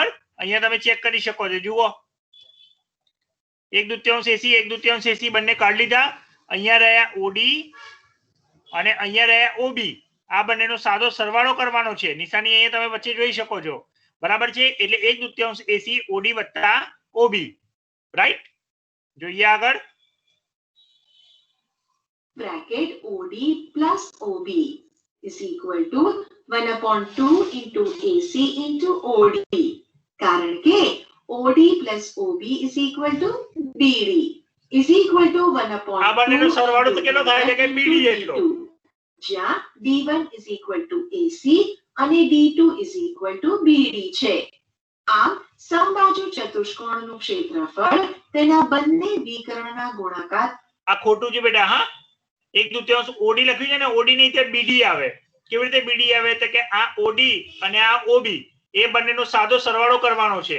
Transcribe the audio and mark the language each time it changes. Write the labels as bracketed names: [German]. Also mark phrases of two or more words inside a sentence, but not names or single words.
[Gujarati] અહીંયા તમે ચેક કરી શકો છો, જુઓ 1/2 એસી 1/2 એસી બંને કાઢી લીધા. અહીંયા રહ્યા ઓડી અને અહીંયા રહ્યા ઓબી, આ બંનેનો સાદો સરવાળો કરવાનો છે. નિશાની અહીંયા તમે વચ્ચે જોઈ શકો છો, બરાબર છે. એટલે 1/2 એસી ઓડી વત્તા ઓબી, રાઈટ. જોઈએ આગળ. [English] bracket OD plus OB is equal to 1/2 into AC into OD. [Gujarati] કારણ કે [English] OD plus OB is equal to BD is equal to 1/2. [Gujarati] આ બંનેનો સરવાળો તો કેટલો થાય છે કે BD જેટલો. [English] જ્યાં D1 is equal to AC અને D2 is equal to BD છે. [Gujarati] આમ સમબાજુ ચતુષ્કોણનું ક્ષેત્રફળ તેના બંને વિકર્ણના ગુણાકાર. આ ખોટું છે બેટા. હા, 1/2 ઓડી લખ્યું છે ને, ઓડી નહીં તે બીડી આવે. કેવી રીતે બીડી આવે? તો કે આ ઓડી અને આ ઓબી એ બંનેનો સાદો સરવાળો કરવાનો છે.